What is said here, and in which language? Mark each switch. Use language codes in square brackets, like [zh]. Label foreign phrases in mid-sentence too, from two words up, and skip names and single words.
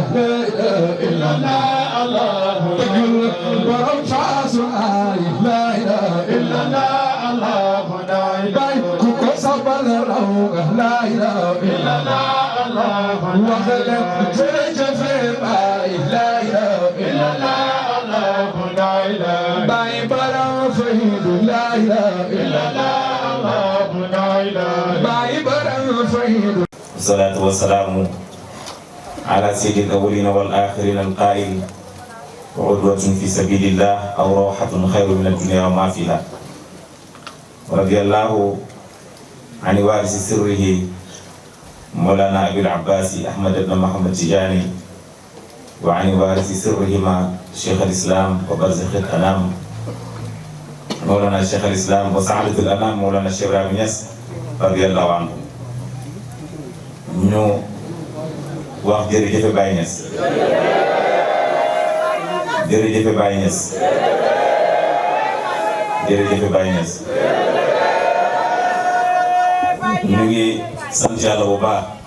[ar] إله إلا الله [wo] dëggul borom faasu ay [ar] لا إله إلا الله [wo] Baay ku ko sabal raw [ar] لا إله إلا الله [wo] wax leen jërëjëf Baay [ar] لا إله إلا الله [wo] Baay borom faydu [ar] لا إله إلا الله [wo] Baay borom faydu [ar] والصلاة والسلام على سيد الأولين والآخرين القائل وعدوة في سبيل الله أو روحة خير من الدنيا وما فيها. ورضي الله عن وارث سره مولانا أبي العباس أحمد بن محمد التجاني وعن وارث سرهما شيخ الإسلام وبرزخ الأنام مولانا شيخ الإسلام وسعادة الأنام مولانا الشيخ إبراهيم نياس رضي الله عنه. [wo] ñu wax jërëjëf Baye Niass jërëjëf Baye Niass jërëjëf Baye Niass ñu ngi sant Yàlla bu baax